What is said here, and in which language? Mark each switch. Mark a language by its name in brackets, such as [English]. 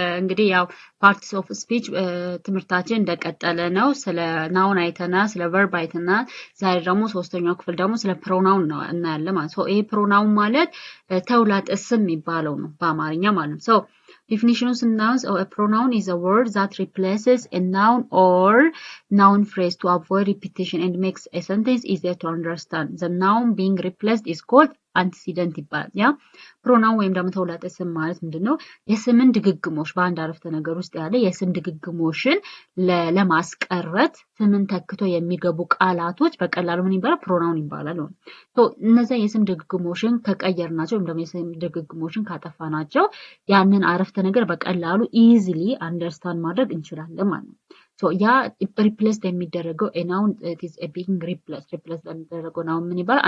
[Amharic] እንግዲህ ያው ፓርትስ ኦፍ ስፒች ትምህርታችን እንደቀጠለ ነው። ስለ ናውን አይተናል፣ ስለ ቨርብ አይተናል። ዛሬ ደግሞ ሶስተኛው ክፍል ደግሞ ስለ ፕሮናውን ነው እናያለን ማለት ነው። ይሄ ፕሮናውን ማለት ተውላጠ ስም የሚባለው ነው በአማርኛ ማለት ነው። [English] Definition of nouns. A pronoun is a word that replaces a noun or noun phrase to avoid repetition and makes a sentence easier to understand. The noun being replaced is called antecedent [Amharic] ይባላል። ያ ፕሮናውን ወይም ደግሞ ተውላጠ ስም ማለት ምንድነው? የስምን ድግግሞሽ በአንድ አረፍተ ነገር ውስጥ ያለ የስም ድግግሞሽን ለማስቀረት ስምን ተክቶ የሚገቡ ቃላቶች በቀላሉ ምን ይባላል? ፕሮናውን ይባላል። እነዚያ የስም ድግግሞሽን ከቀየርናቸው ወይም ደግሞ የስም ድግግሞሽን ካጠፋናቸው ያንን አረፍተ ነገር በቀላሉ [English] ኢዚሊ አንደርስታንድ [Amharic] ማድረግ እንችላለን ማለት ነው። ያ ሪፕሌስ የሚደረገው ናውን [English] ኢዝ ቢንግ ሪፕሌስ [Amharic] የሚደረገው ናውን ምን ይባላል?